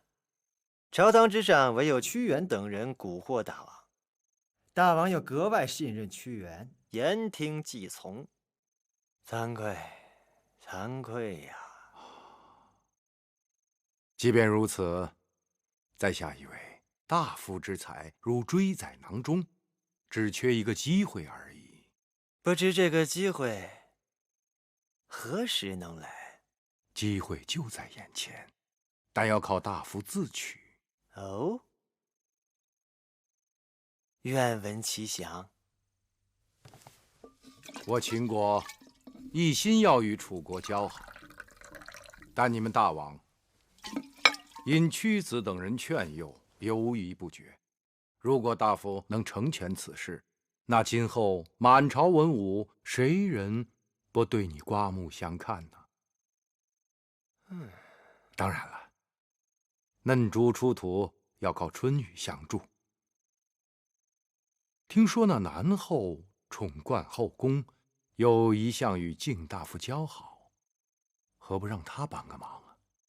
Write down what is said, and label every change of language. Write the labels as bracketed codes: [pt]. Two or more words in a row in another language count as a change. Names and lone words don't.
[zh] 朝堂之上，唯有屈原等人蠱惑大王，大王又格外信任屈原，言聽計從，慚愧呀！即便如此，在下以為大夫之才如追在囊中，只缺一個機會而已。不知這個機會何時能來？机会就在眼前，但要靠大夫自取。哦，愿闻其详。我秦国一心要与楚国交好，但你们大王因屈子等人劝誘，犹豫不決。如果大夫能成全此事，那今後滿朝文武，誰人不對你刮目相看呢？當然了，嫩豬出土要靠春雨相助。聽說那南後寵冠後宮，又一向與敬大夫交好，何不讓他幫個忙啊？